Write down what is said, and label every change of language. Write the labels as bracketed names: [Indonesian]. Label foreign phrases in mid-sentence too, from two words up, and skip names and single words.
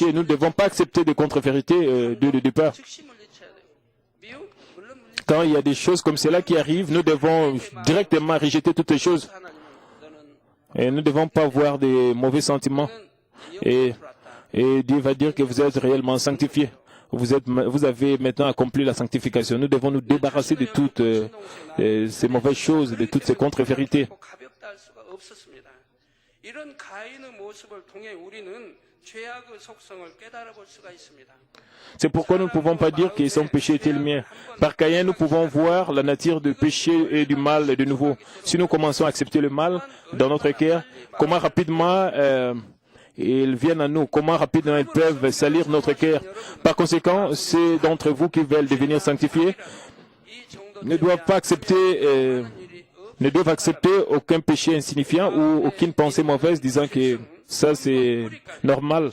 [French] Nous ne devons pas accepter des contre-vérités dès le départ. Quand il y a des choses comme cela qui arrivent, nous devons directement rejeter toutes les choses. Et nous ne devons pas avoir des mauvais sentiments. Et Dieu va dire que vous êtes réellement sanctifiés. vous avez maintenant accompli la sanctification. Nous devons nous débarrasser de toutes ces mauvaises choses, de toutes ces contre-vérités. [Korean] 가볍다 할 수가 없었습니다. 이런 가인의 모습을 통해 우리는 죄악의 속성을 깨달아 볼 수가 있습니다. [French] C'est pourquoi nous ne pouvons pas dire que son péché était le mien. Par Caïn, nous pouvons voir la nature du péché et du mal de nouveau. Si nous commençons à accepter le mal dans notre cœur, comment rapidement ils viennent à nous, comment rapidement ils peuvent salir notre cœur. Par conséquent, ceux d'entre vous qui veulent devenir sanctifiés ne doivent pas accepter, ne doivent accepter aucun péché insignifiant ou aucune pensée mauvaise disant que ça c'est normal.